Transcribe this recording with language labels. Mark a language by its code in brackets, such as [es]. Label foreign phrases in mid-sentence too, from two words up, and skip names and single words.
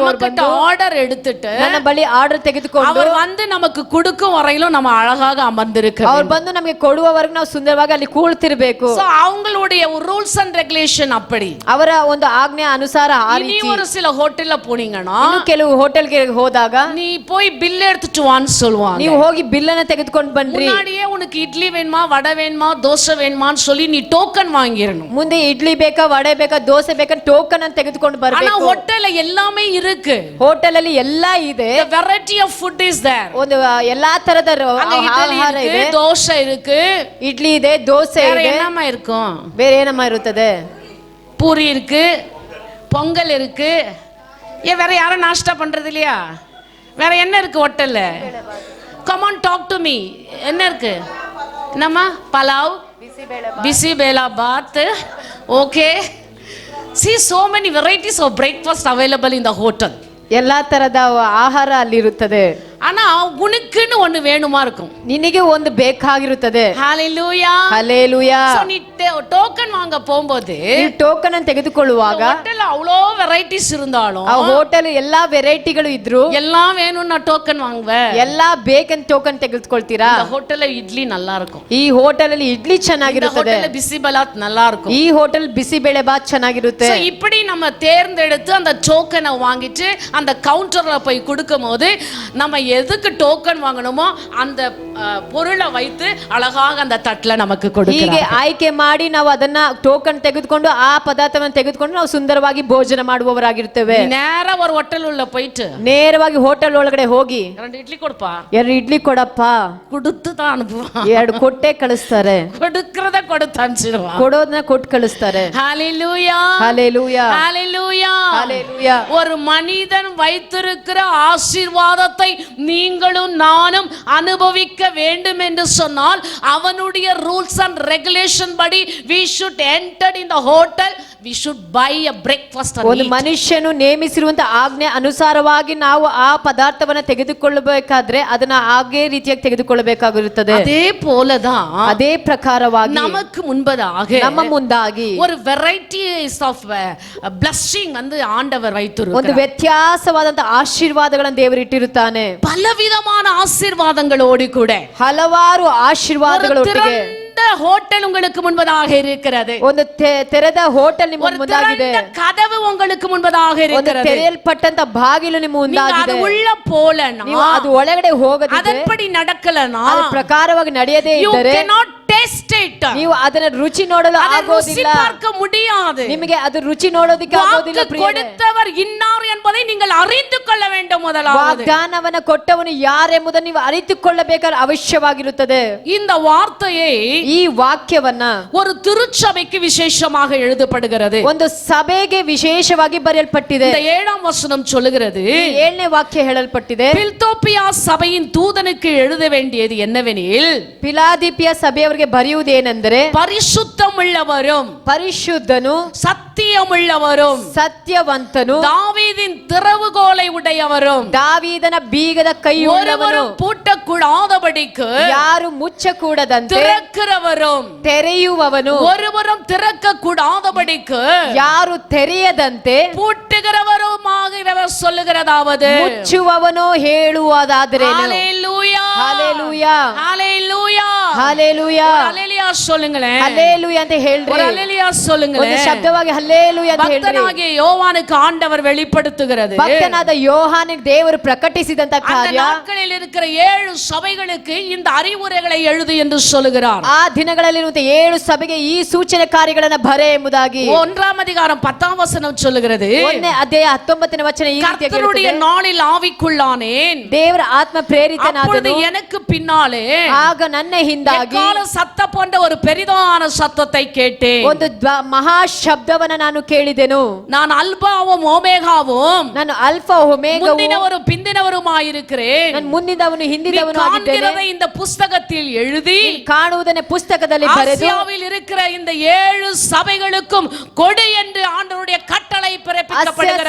[ta] நமக்கிட்ட [kn] ಬಂದು [ta] ஆர்டர் எடுத்துட்டு [kn] ನನ್ನ ಬಳಿ ಆರ್ಡರ್ ತೆಗೆದುಕೊಂಡು [ta] அவர் வந்து நமக்கு கொடுக்கும் வரையிலும் நம்ம அழகாக அமர்ந்திருக்க [kn] ಅವ್ರು [ta] வேண்டும். [kn] ಬಂದು ನಮಗೆ ಕೊಡುವವರೆಗೂ ನಾವು ಸುಂದರವಾಗಿ ಅಲ್ಲಿ ಕೂಳ್ತಿರ್ಬೇಕು. [ta] So அவங்களுடைய [en] rules and regulation [ta] அப்படி. [kn] ಅವರ ಒಂದು ಆಜ್ಞೆ ಅನುಸಾರ ಆ [ta] இனி [kn] ರೀತಿ. [ta] ஒரு சில ஹோட்டல்ல போனீங்கன்னா [kn] ಇನ್ನು ಕೆಲವು ಹೋಟೆಲ್ಗೆ ಹೋದಾಗ [ta] நீ போய் பில் எடுத்துட்டு வான்னு சொல்லுவாங்க. [kn] ನೀವು ಹೋಗಿ ಬಿಲ್ ಅನ್ನ ತೆಗೆದುಕೊಂಡು ಬನ್ರಿ. [ta] முன்னாடியே உனக்கு இட்லி வேணுமா வடை வேணுமா தோசை வேணுமான்னு சொல்லி நீ டோக்கன் வாங்கிரணும். [kn] ಮುಂದೆ ಇಡ್ಲಿ ಬೇಕಾ ವಡೆ ಬೇಕಾ ದೋಸೆ ಬೇಕಾ ಟೋಕನ್ ಅನ್ನು ತೆಗೆದುಕೊಂಡು [ta] ஆனா [kn] ಬರಬೇಕು. [ta] ஹோட்டல்ல எல்லாமே இருக்கு. [kn] ಹೋಟೆಲ್ ಅಲ್ಲಿ ಎಲ್ಲಾ ಇದೆ. [en] The variety of food is there. [kn] ಒಂದು ಎಲ್ಲಾ ತರದ [ta] அங்க இட்லி [kn] ಆಹಾರ [ta] இருக்கு, [kn] ಇದೆ, [ta] தோசை இருக்கு, [kn] ಇಡ್ಲಿ ಇದೆ, ದೋಸೆ [ta] வேற [kn] ಇದೆ, [ta] என்னமா இருக்கும்? [kn] ಬೇರೆ ಏನಮ್ಮ ಇರುತ್ತದೆ? [ta] பூரி இருக்கு, பொங்கல் இருக்கு. ஏன் வேற யாரும் நாஷ்டா பண்றது இல்லையா? வேற என்ன இருக்கு ஹோட்டல்ல? [en] Come on, talk to me. [ta] என்ன இருக்கு? என்னம்மா? பலாவ், பிசி பேலா பாத். Okay. [en] See so many varieties of breakfast available in the hotel. [kn] ಎಲ್ಲಾ ತರದ ಆಹಾರ ಅಲ್ಲಿ ಇರುತ್ತದೆ. [ta] ஆனா உனக்குன்னு ஒண்ணு வேணுமா இருக்கும். [kn] ನಿನಗೆ ಒಂದು ಬೇಕಾಗಿರುತ್ತದೆ. [ta] Hallelujah. [kn] ಹಲ್ಲೆಲೂಯಾ. [ta] So நீ டோக்கன் வாங்க போகும்போது [kn] ನೀವು ಟೋಕನ್ ಅನ್ನು ತೆಗೆದುಕೊಳ್ಳುವಾಗ [ta] ஹோட்டல்ல அவ்வளோ வெரைட்டிஸ் இருந்தாலும் [kn] ಆ ಹೋಟೆಲ್ ಎಲ್ಲಾ ವೆರೈಟಿಗಳು ಇದ್ರು [ta] எல்லாம் வேணும் நான் டோக்கன் வாங்குவேன். [kn] ಎಲ್ಲಾ ಬೇಕಂತ ಟೋಕನ್ ತೆಗೆದುಕೊಳ್ತೀರಾ? [ta] இந்த ஹோட்டல்ல இட்லி நல்லா இருக்கும். [kn] ಈ ಹೋಟೆಲ್ ಅಲ್ಲಿ ಇಡ್ಲಿ [ta] இந்த [kn] ಚೆನ್ನಾಗಿರುತ್ತದೆ. [ta] ஹோட்டல்ல பிசிபலாத் நல்லா இருக்கும். [kn] ಈ ಹೋಟೆಲ್ ಬಿಸಿಬೇಳೆ ಬಾತ್ ಚೆನ್ನಾಗಿರುತ್ತೆ. [ta] So இப்படி நம்ம தேர்ந்தெடுத்து அந்த டோக்கனை வாங்கிட்டு அந்த கவுண்டர்ல போய் கொடுக்கும்போது நம்ம எதுக்கு டோக்கன் வாங்கணுமோ அந்த பொருளை வைத்து அழகாக அந்த தட்டுல நமக்கு [kn] ಹೀಗೆ [ta] கொடுக்கிறாங்க. [kn] ಆಯ್ಕೆ ಮಾಡಿ ನಾವು ಅದನ್ನ ಟೋಕನ್ ತೆಗೆದುಕೊಂಡು ಆ ಪದಾರ್ಥವನ್ನು ತೆಗೆದುಕೊಂಡು ನಾವು ಸುಂದರವಾಗಿ ಭೋಜನ ಮಾಡುವವರಾಗಿರ್ತೇವೆ. [ta] நேரா ஒரு ஹோட்டல் உள்ள போயிட்டு [kn] ನೇರವಾಗಿ ಹೋಟೆಲ್ ಒಳಗಡೆ ಹೋಗಿ [ta] 2 ಇಡ್ಲಿ ಕೊಡப்பா, [kn] 2 ಇಡ್ಲಿ ಕೊಡಪ್ಪ, [ta] கொடுத்து தான் அனுப்புவான். [kn] 2 ಕೊಟ್ಟೆ ಕಳಿಸ್ತಾರೆ. [ta] கொடுக்கிறத கொடுத்து அனுப்பிச்சிடுவான். [kn] ಕೊಡೋದನ್ನ ಕೊಟ್ಟು ಕಳಿಸ್ತಾರೆ. [ta] ஹalleluya. [kn] ಹಲ್ಲೆಲೂಯಾ. [ta] ஹalleluya. [kn] ಹಲ್ಲೆಲೂಯಾ. [ta] ஒரு மனிதன் வைத்திருக்கிற ஆசீர்வாதத்தை நீங்களும் நானும் அனுபவிக்க வேண்டும் என்று சொன்னால் அவனுடைய [en] rules and regulation [ta] படி [en] we should enter in the hotel, we should buy a breakfast and [kn] ಒಂದು [en] eat. [kn] ಮನುಷ್ಯನು ನೇಮಿಸಿರುವಂತ ಆಜ್ಞೆ ಅನುಸಾರವಾಗಿ ನಾವು ಆ ಪದಾರ್ಥವನ್ನ ತೆಗೆದುಕೊಳ್ಳಬೇಕಾದ್ರೆ ಅದನ್ನ ಹಾಗೆ ರೀತಿಯಾಗಿ ತೆಗೆದುಕೊಳ್ಳಬೇಕಾಗಿರುತ್ತದೆ. [ta] அதே போலதான் [kn] ಅದೇ ಪ್ರಕಾರವಾಗಿ [ta] நமக்கு முன்பதாக [kn] ನಮ್ಮ ಮುಂದಾಗಿ [ta] ஒரு [en] varieties of blessing [ta] வந்து ஆண்டவர் [kn] ಒಂದು [ta] வைத்திருக்கிறார். [kn] ವ್ಯತ್ಯಾಸವಾದಂತ ಆಶೀರ್ವಾದಗಳನ್ನು ದೇವರು ಇಟ್ಟಿರುತ್ತಾನೆ. [ta] பலவிதமான ஆசீர்வாதங்களோடு கூட [kn] ಹಲವಾರು ಆಶೀರ್ವಾದಗಳು ಒಟ್ಟಿಗೆ [ta] ஹோட்டல் உங்களுக்கு முன்பதாக இருக்கிறது. [kn] ಒಂದು ತೆರೆದ ಹೋಟೆಲ್ ನಿಮ್ಮ [ta] ஒரு [kn] ಮುಂದಾಗಿದೆ. [ta] திறந்த கதவு உங்களுக்கு முன்பதாக [kn] ಒಂದು [ta] இருக்கிறது. [kn] ತೆರೆಯಲ್ಪಟ್ಟಂತ ಬಾಗಿಲು ನಿಮ್ಮ [ta] நீங்க அது [kn] ಮುಂದಾಗಿದೆ. [ta] உள்ள போலனா, [kn] ನೀವು ಅದು ಒಳಗಡೆ ಹೋಗದಿದ್ರೆ, [ta] அதன்படி நடக்கலனா, [kn] ಅದರ ಪ್ರಕಾರವಾಗಿ ನಡೆಯದೇ [en] you [kn] ಇದ್ದರೆ [en] cannot taste it. [kn] ನೀವು ಅದನ್ನ ರುಚಿ ನೋಡಲು [ta] அதை ருசி [kn] ಆಗೋದಿಲ್ಲ. [ta] பார்க்க முடியாது. [kn] ನಿಮಗೆ ಅದು ರುಚಿ ನೋಡೋದಕ್ಕೆ ಆಗೋದಿಲ್ಲ. [ta] வாக்கு கொடுத்தவர் இன்னார் என்பதை நீங்கள் அறிந்து கொள்ள வேண்டும். முதலாவது [kn] ವಾಗ್ದಾನವನ್ನ ಕೊಟ್ಟವನು ಯಾರೆಂಬುದನ್ನು ನೀವು ಅರಿತುಕೊಳ್ಳಬೇಕಾದ ಅವಶ್ಯವಾಗಿರುತ್ತದೆ. [ta] இந்த வார்த்தையை [kn] ಈ ವಾಕ್ಯವನ್ನ [ta] ஒரு திருச்சபைக்கு விசேஷமாக எழுதப்படுகிறது. [kn] ಒಂದು ಸಭೆಗೆ ವಿಶೇಷವಾಗಿ ಬರೆಯಲ್ಪಟ್ಟಿದೆ. [ta] இந்த 7ஆம் வசனம் சொல்லுகிறது, [kn] 7ನೇ ವಾಕ್ಯ ಹೇಳಲ್ಪಟ್ಟಿದೆ, [ta] பில்தோப்பியா சபையின் தூதனுக்கு எழுத வேண்டியது என்னவெனில், [kn] ಪಿಲಾದಿಪಿಯ ಸಭೆಯವರಿಗೆ ಬರೆಯುವುದೇನೆಂದರೆ, [ta] பரிசுத்தமுள்ளவரும் [kn] ಪರಿಶುದ್ಧನು, [ta] சத்தியமுள்ளவரும் [kn] ಸತ್ಯವಂತನು, [ta] தாவீதின் திறவுகோலை உடையவரும் [kn] ದಾವೀದನ ಬೀಗದ ಕೈಯುಳ್ಳವನು, [ta] ஒருவரும் பூட்டக்கூடாதபடிக்கு [kn] ಯಾರು ಮುಚ್ಚಕೂಡದಂತೆ [ta] திறக்கிறவரும் [kn] ತೆರೆಯುವವನು, [ta] ஒருவரும் திறக்க கூடாதபடிக்கு [kn] ಯಾರು ತೆರೆಯದಂತೆ [ta] பூட்டுகிறவருமாகிறவர் சொல்லுகிறதாவது, [kn] ಮುಚ್ಚುವವನು ಹೇಳುವುದಾದರೇನು. [ta] ஹalleluya [kn] ಹಲ್ಲೆಲೂಯಾ, [ta] ஹalleluya [kn] ಹಲ್ಲೆಲೂಯಾ, [ta] ஹalleluya சொல்லுங்களேன், [kn] ಹಲ್ಲೆಲೂಯಾ ಅಂತ ಹೇಳ್ರಿ. [ta] ஒரு ஹalleluya [kn] ಒಂದು [ta] சொல்லுங்களேன். [kn] ಶಬ್ದವಾಗಿ ಹಲ್ಲೆಲೂಯಾ ಅಂತ ಹೇಳ್ರಿ. [ta] பக்தனாகிய யோவானுக்கு ஆண்டவர் வெளிப்படுத்துகிறது, [kn] ಭಕ್ತನಾದ ಯೋಹಾನಿಗೆ ದೇವರು ಪ್ರಕಟಿಸಿದಂತ [ta] அந்த [kn] ಕಾರ್ಯ, [ta] நாட்களில் இருக்கிற 7 சபைகளுக்கு இந்த அறிவுரைகளை எழுது என்று சொல்லுகிறார். [kn] ಆ ದಿನಗಳಲ್ಲಿರುವಂತ 7 ಸಭೆಗೆ ಈ ಸೂಚನೆ ಕಾರ್ಯಗಳನ್ನ ಬರೆ ಎಂಬುದಾಗಿ [ta] 1 அதிகாரம் 10 வசனம் சொல்லுகிறது, [kn] 1ನೇ ಅಧ್ಯಾಯ 19ನೇ ವಚನ ಈ ರೀತಿಯಾಗಿ [ta] கர்த்தருடைய [kn] ಹೇಳುತ್ತದೆ, [ta] நாளில் ஆவிக்குள்ளானேன், [kn] ದೇವರ ಆತ್ಮ [ta] அப்பொழுது [kn] ಪ್ರೇರಿತನಾದನು, [ta] எனக்கு பின்னாலே [kn] ಆಗ ನನ್ನ ಹಿಂದಾಗಿ [ta] எக்கால சத்தம் போன்ற ஒரு பெரிதான சத்தத்தை கேட்டேன். [kn] ಒಂದು ಮಹಾ ಶಬ್ದವನ್ನ ನಾನು ಕೇಳಿದೆನು. [ta] நான் அல்பாவும் ஓமேகாவும், [kn] ನಾನು ಅಲ್ಫಾ ಒಮೇಗವು, [ta] முந்தினவரும் பிந்தினவருமாயிருக்கிறேன். [kn] ನಾನು ಮುಂದಿನವನು [ta] நீ [kn] ಹಿಂದಿನವನು ಆಗಿದ್ದೇನೆ. [ta] காண்கிறதை இந்த புஸ்தகத்தில் எழுதி [kn] ಕಾಣುವುದನ್ನೇ ಪುಸ್ತಕದಲ್ಲಿ ಬರೆದು [ta] ஆசியாவில் இருக்கிற இந்த 7 சபைகளுக்கும் கொடு என்று ஆண்டவருடைய கட்டளை பிறப்பிக்கப்படுகிறது.